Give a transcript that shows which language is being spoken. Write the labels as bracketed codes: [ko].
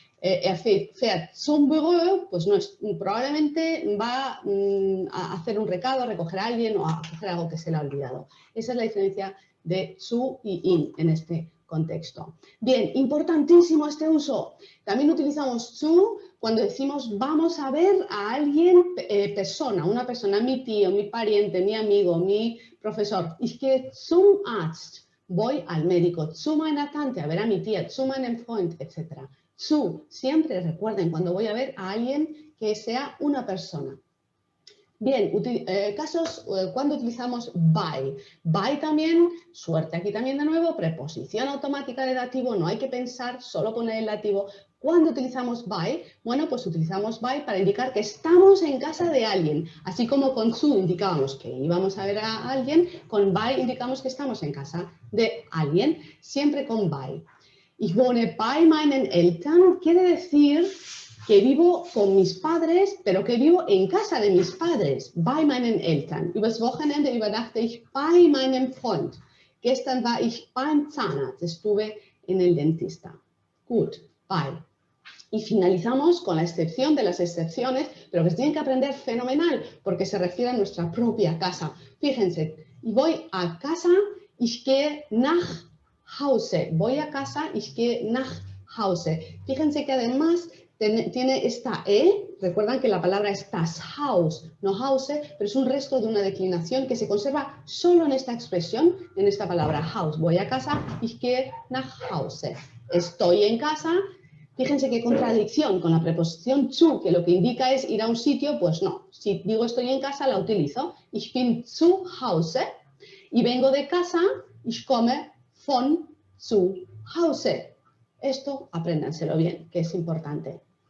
[de] Fährt zum Büro, [es] pues no es, probablemente va a hacer un recado, a recoger a alguien o a hacer algo que se le ha olvidado. Esa es la diferencia de zu y in en este contexto. Bien, importantísimo este uso. También utilizamos zu cuando decimos vamos a ver a alguien, persona, una persona, mi tío, mi pariente, mi amigo, mi profesor. [de] Ich gehe zum Arzt, [es] voy al médico, [de] zu meiner Tante, [es] a ver a mi tía, [de] zu meinem Freund, etc. [es] Zu, siempre recuerden cuando voy a ver a alguien que sea una persona. Bien, casos cuando utilizamos by. By también, suerte aquí también de nuevo, preposición automática de dativo, no hay que pensar, solo poner el dativo. ¿Cuándo utilizamos by? Bueno, pues utilizamos by para indicar que estamos en casa de alguien. Así como con zu indicábamos que íbamos a ver a alguien, con by indicamos que estamos en casa de alguien, siempre con by. [de] Ich wohne bei meinen Eltern [es] quiere decir que vivo con mis padres, pero que vivo en casa de mis padres, [de] bei meinen Eltern. Übers Wochenende übernachte ich bei meinem Freund. Gestern war ich beim Zahnarzt, [es] estuve en el dentista. [de] Gut, bei. [es] Y finalizamos con la excepción de las excepciones, pero que se tienen que aprender fenomenal, porque se refiere a nuestra propia casa. Fíjense, voy a casa, [de] ich gehe nach Hause. [es] Voy a casa, [de] ich gehe nach Hause. [es] Fíjense que además tiene esta E, recuerdan que la palabra es das Haus, no Hause, pero es un resto de una declinación que se conserva solo en esta expresión, en esta palabra Haus. Voy a casa, [de] ich gehe nach Hause. [es] Estoy en casa. Fíjense qué contradicción con la preposición zu, que lo que indica es ir a un sitio, pues no. Si digo estoy en casa, la utilizo. [de] Ich bin zu Hause. [es] Y vengo de casa, [de] ich komme von zu Hause. [es] Esto apréndanselo bien, que es importante.